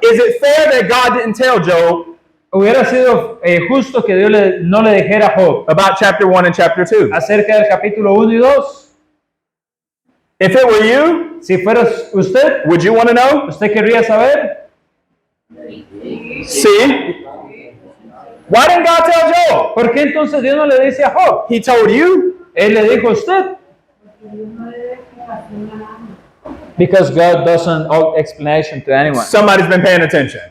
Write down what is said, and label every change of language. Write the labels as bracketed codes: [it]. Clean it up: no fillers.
[en] Is it fair that God didn't tell Job [es] Hubiera sido justo que Dios no le dijera a Job [en] about chapter 1 and chapter 2? [es] acerca del capítulo 1 y 2. [en] If it were you, [es] Si fuera usted, [en] would you want to know? [es] ¿usted querría saber? [en] See? Why didn't God tell Job? [es] ¿Por qué entonces Dios no le dice a Job? [en] He told you. [es] Él le dijo a usted. Porque Dios no le dé explicación a nadie. [en] Because God doesn't owe explanation to anyone. Somebody's been paying attention.